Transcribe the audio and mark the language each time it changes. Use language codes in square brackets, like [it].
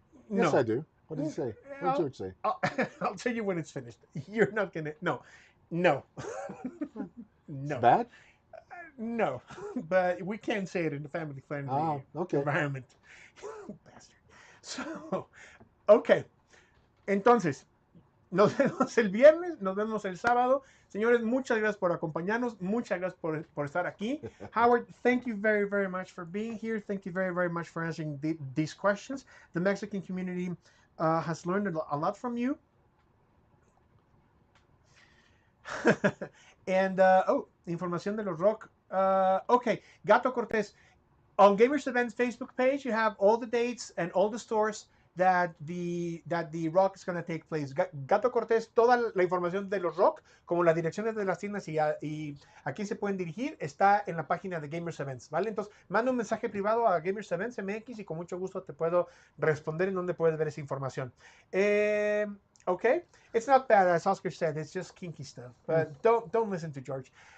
[en] Yes, no. I do. What did he say? What did George say? I'll tell you when it's finished. You're not going to. No. No. Bad? No. But we can't say it in the family-friendly environment. Bastard. So, okay. [es] Entonces, nos vemos el viernes, nos vemos el sábado. Señores, muchas gracias por acompañarnos. Muchas gracias por estar aquí. [en] Howard, thank you very much for being here. Thank you very much for answering these questions. The Mexican community has learned a lot from you. [es] And, información de los rock. [en] Okay, Gato Cortez. On Gamers Events Facebook page, you have all the dates and all the stores that the rock is going to take place. [es] Gato Cortés, toda la información de los rock, como las direcciones de las tiendas y a quién se pueden dirigir, está en la página de Gamers Events, ¿vale? Entonces, manda un mensaje privado a Gamers Events MX y con mucho gusto te puedo responder en dónde puedes ver esa información. [en] Okay, it's not bad, as Oscar said, it's just kinky stuff, but don't listen to George.